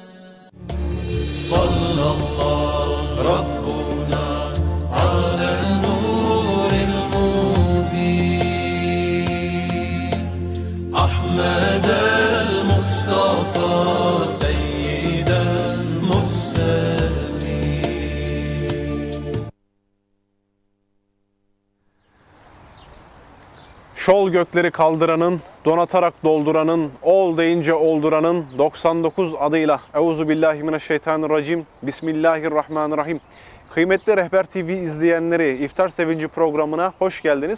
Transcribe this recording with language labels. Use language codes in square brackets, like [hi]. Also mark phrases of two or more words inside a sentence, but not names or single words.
[ar] صلى الله ربنا على نور المبين أحمد المصطفى سيد المرسلين. [tr] Şol gökleri kaldıranın, donatarak dolduranın, ol deyince olduranın 99 adıyla Euzubillahimineşşeytanirracim. Bismillahirrahmanirrahim. Kıymetli Rehber TV izleyenleri, İftar Sevinci programına hoş geldiniz.